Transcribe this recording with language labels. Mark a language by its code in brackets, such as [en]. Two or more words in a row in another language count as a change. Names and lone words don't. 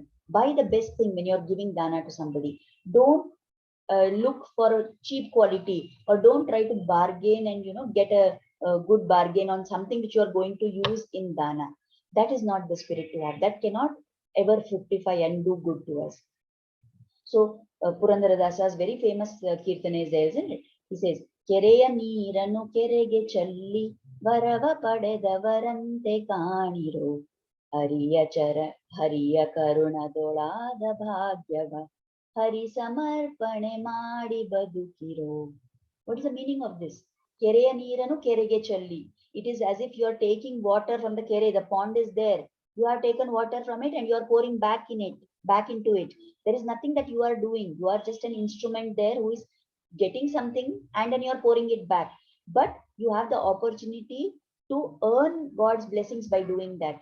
[en] Buy the best thing when you're giving dana to somebody. Don't look for a cheap quality, or don't try to bargain and get a good bargain on something which you are going to use in dana. That is not the spirit to have. That cannot ever fructify and do good to us. So Purandaradasa's very famous kirtana is there, isn't it? He says, [kn] ಕೆರೆಯ ನೀರನು ಕೆರೆಗೆ ಚೆಲ್ಲಿ ವರವ ಪಡೆದವರಂತೆ ಕಾಣಿರೋ ಹರಿಯ ಚರ ಹರಿಯ ಕರುಣದೊಳಾದ ಭಾಗ್ಯವ ಹರಿ ಸಮರ್ಪಣೆ ಮಾಡಿ ಬದುಕಿರೋ. [en] What is the meaning of this? [kn] ಕೆರೆಯ ನೀರನು ಕೆರೆಗೆ ಚೆಲ್ಲಿ. [en] It is as if you are taking water from the kere, the pond is there. You have taken water from it and you are pouring back into it. There is nothing that you are doing. You are just an instrument there who is getting something and then you are pouring it back. But you have the opportunity to earn God's blessings by doing that.